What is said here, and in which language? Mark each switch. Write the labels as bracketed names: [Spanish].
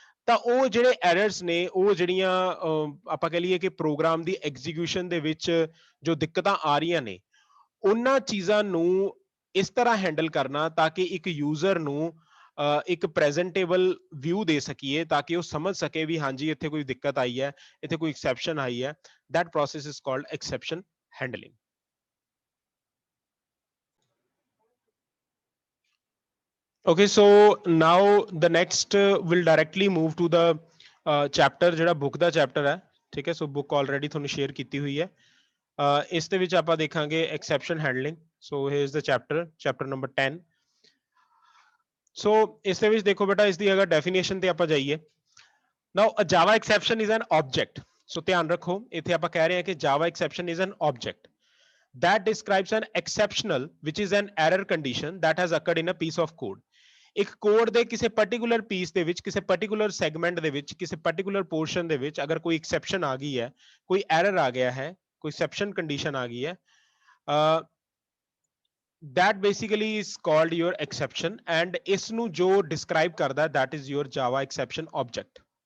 [Punjabi] ਤਾਂ ਉਹ ਜਿਹੜੇ ਐਰਰਸ ਨੇ ਉਹ ਜਿਹੜੀਆਂ ਆਪਾਂ ਕਹ ਲਈਏ ਕਿ ਪ੍ਰੋਗਰਾਮ ਦੀ ਐਗਜ਼ੀਕਿਊਸ਼ਨ ਦੇ ਵਿੱਚ ਜੋ ਦਿੱਕਤਾਂ ਆ ਰਹੀਆਂ ਨੇ ਉਹਨਾਂ ਚੀਜ਼ਾਂ ਨੂੰ ਇਸ ਤਰ੍ਹਾਂ ਹੈਂਡਲ ਕਰਨਾ ਤਾਂ ਕਿ ਇੱਕ ਯੂਜ਼ਰ ਨੂੰ ਇੱਕ ਪ੍ਰੈਜ਼ੈਂਟੇਬਲ ਵਿਊ ਦੇ ਸਕੀਏ ਤਾਂ ਕਿ ਉਹ ਸਮਝ ਸਕੇ ਵੀ ਹਾਂਜੀ ਇੱਥੇ ਕੋਈ ਦਿੱਕਤ ਆਈ ਹੈ ਇੱਥੇ ਕੋਈ ਐਕਸੈਪਸ਼ਨ ਆਈ ਹੈ। [English] that process is called exception handling. Okay, so now the next will directly move to the chapter [Punjabi] ਜਿਹੜਾ book ਦਾ chapter ਹੈ ਠੀਕ ਹੈ। so book already ਤੁਹਾਨੂੰ share ਕੀਤੀ ਹੋਈ ਹੈ। ਇਸ ਦੇ ਵਿੱਚ ਆਪਾਂ ਦੇਖਾਂਗੇ exception handling. [English] so here is the chapter number 10. so [Punjabi] ਇਸ ਦੇ ਵਿੱਚ ਦੇਖੋ ਬੇਟਾ ਇਸ ਦੀ ਅਗਰ definition ਤੇ ਆਪਾਂ ਜਾਈਏ [English] now a java exception is an object. so [Punjabi] ਧਿਆਨ ਰੱਖੋ ਇੱਥੇ ਆਪਾਂ ਕਹਿ ਰਹੇ ਹਾਂ ਕਿ [English] java exception is an object that describes an exceptional which is an error condition that has occurred in a piece of code. [Punjabi] ਇੱਕ ਕੋਡ ਦੇ ਕਿਸੇ ਪਾਰਟਿਕੂਲਰ ਪੀਸ ਦੇ ਵਿੱਚ ਕਿਸੇ ਪਾਰਟਿਕੂਲਰ ਸੈਗਮੈਂਟ ਦੇ ਵਿੱਚ ਕਿਸੇ ਪਾਰਟਿਕੂਲਰ ਪੋਰਸ਼ਨ ਦੇ ਵਿੱਚ ਅਗਰ ਕੋਈ ਐਕਸੈਪਸ਼ਨ ਆ ਗਈ ਹੈ ਕੋਈ ਐਰਰ ਆ ਗਿਆ ਹੈ ਕੋਈ ਐਕਸੈਪਸ਼ਨ ਕੰਡੀਸ਼ਨ ਆ ਗਈ ਹੈ [English] that basically is called your exception and [Punjabi] ਇਸ ਨੂੰ ਜੋ ਡਿਸਕ੍ਰਾਈਬ ਕਰਦਾ [English] that is your java exception object.